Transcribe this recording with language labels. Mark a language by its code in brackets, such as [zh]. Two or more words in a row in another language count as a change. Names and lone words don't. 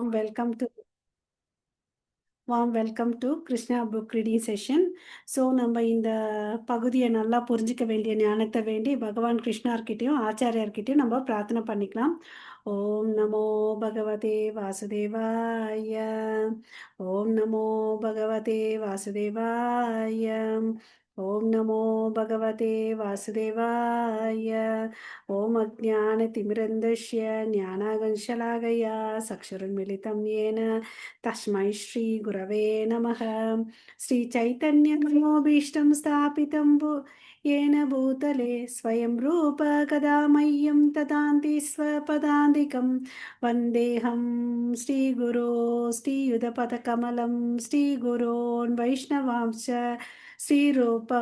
[en] welcome to warm welcome to Krishna book reading session. [ta] ஸோ நம்ம இந்த பகுதியை நல்லா புரிஞ்சிக்க வேண்டிய ஞானத்தை வேண்டி பகவான் கிருஷ்ணார்கிட்டையும் ஆச்சாரியார்கிட்டையும் நம்ம பிரார்த்தனை பண்ணிக்கலாம். [sa] ॐ नमो भगवते वासुदेवाय. ॐ नमो भगवते वासुदेवाय. ॐ नमो भगवते वासुदेवाय. ॐ अज्ञानतिमिरान्धस्य ज्ञानाकञ्चलाकया चक्षुरुन्मिलितम् येन तस्मै श्रीगुरवे नमः. श्रीचैतन्यमनोभीष्टं स्थापितं येन भूतले स्वयं रूप कदा मह्यं ददाति स्वपदान्तिकं वन्देऽहं श्रीगुरो श्रीयुधपदकमलं श्रीगुरोन् वैष्णवांश्च श्रीरूपं